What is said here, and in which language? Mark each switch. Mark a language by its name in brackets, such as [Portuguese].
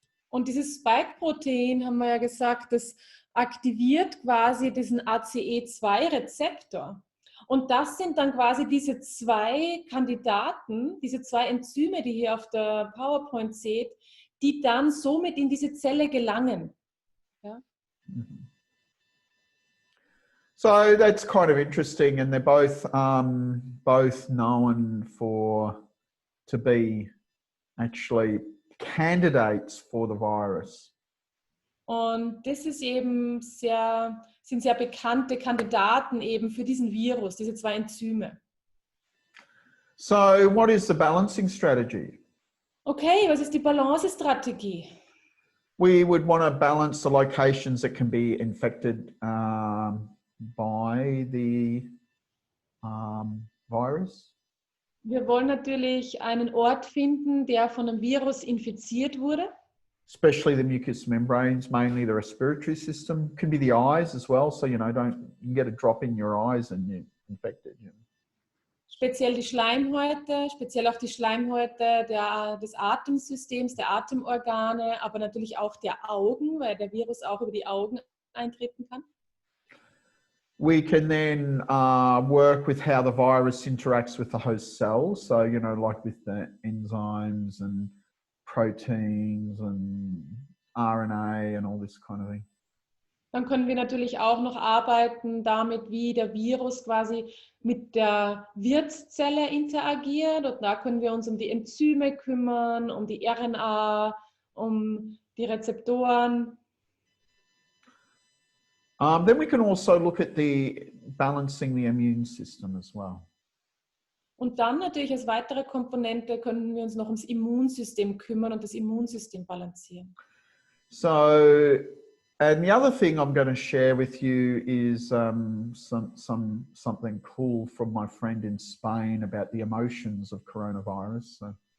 [German] Und dieses Spike-Protein, haben wir ja gesagt, das aktiviert quasi diesen ACE2-Rezeptor. Und das sind dann quasi diese zwei Kandidaten, diese zwei Enzyme, die ihr auf der PowerPoint seht, die dann somit in diese Zelle gelangen. Ja? [English] So that's kind of interesting, and they're both known to be actually candidates for the virus. [German] Und das ist eben sind sehr bekannte Kandidaten eben für diesen Virus, diese zwei Enzyme. [English] So what is the balancing strategy? [German] Okay, was ist die Balancestrategie? [English] We would want to balance the locations that can be infected by the virus. [German] Wir wollen natürlich einen Ort finden, der von einem Virus infiziert wurde. [English] Especially the mucous membranes, mainly the respiratory system. Can be the eyes as well, so you can get a drop in your eyes and you're infected. [German] Speziell die Schleimhäute, speziell auch die Schleimhäute des Atemsystems, der Atemorgane, aber natürlich auch der Augen, weil der Virus auch über die Augen eintreten kann. [English] We can then work with how the virus interacts with the host cells. So, like with the enzymes and proteins and RNA and all this kind of thing. [German] Dann können wir natürlich auch noch arbeiten damit, wie der Virus quasi mit der Wirtszelle interagiert. Und da können wir uns um die Enzyme kümmern, um die RNA, um die Rezeptoren. [English] Then we can also look at balancing the immune system as well. [German] Und dann natürlich als weitere Komponente können wir uns noch ums Immunsystem kümmern und das Immunsystem balancieren. [English] So, and the other thing I'm going to share with you is something cool from my friend in Spain about the emotions of coronavirus. So.